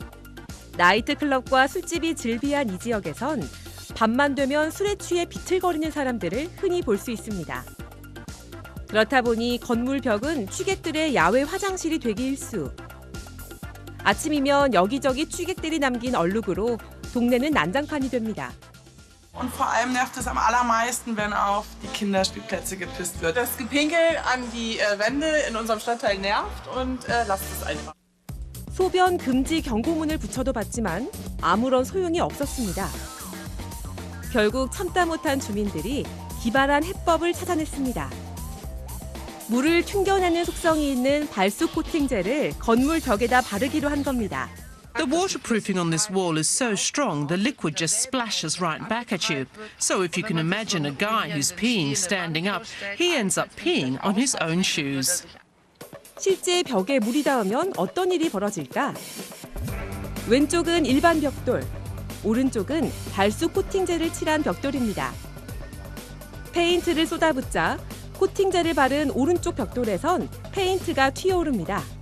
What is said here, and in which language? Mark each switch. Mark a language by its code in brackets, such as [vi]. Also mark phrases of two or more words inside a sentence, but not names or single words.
[ko] 나이트클럽과 술집이 즐비한 이 지역에선 밤만 되면 술에 취해 비틀거리는 사람들을 흔히 볼 수 있습니다. 그렇다 보니 건물 벽은 취객들의 야외 화장실이 되기 일쑤. 아침이면 여기저기 취객들이 남긴 얼룩으로 동네는 난장판이 됩니다. [de] Und vor allem nervt es am allermeisten, wenn auf die Kinderspielplätze gepisst wird. Das Gepinkel an die Wände in unserem Stadtteil nervt und lasst es einfach. 소변 금지 경고문을 붙여도 봤지만 아무런 소용이 없었습니다. 결국 참다 못한 주민들이 기발한 해법을 찾아냈습니다. 물을 튕겨내는 속성이 있는 발수 코팅제를 건물 벽에다 바르기로 한 겁니다. [en] The waterproofing on this wall is so strong the liquid just splashes right back at you. So if you can imagine a guy who's peeing standing up, he ends up peeing on his own shoes. [ko] 실제 벽에 물이 닿으면 어떤 일이 벌어질까? 왼쪽은 일반 벽돌, 오른쪽은 발수 코팅제를 칠한 벽돌입니다. 페인트를 쏟아붓자 코팅제를 바른 오른쪽 벽돌에선 페인트가 튀어오릅니다.